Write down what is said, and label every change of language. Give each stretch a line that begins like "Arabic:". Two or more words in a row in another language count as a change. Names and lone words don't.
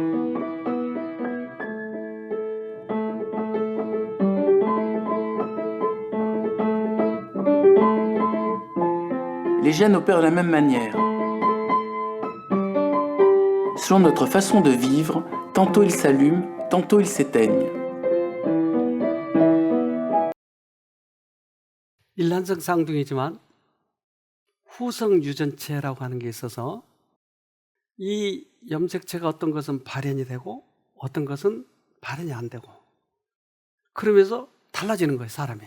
French: Les gènes opèrent de la même manière. Selon notre façon de vivre, tantôt ils s'allument, tantôt ils s'éteignent.
Korean: 일란성 쌍둥이지만 후성 유전체라고 하는 게 있어서 이 염색체가 어떤 것은 발현이 되고 어떤 것은 발현이 안 되고 그러면서 달라지는 거예요, 사람이.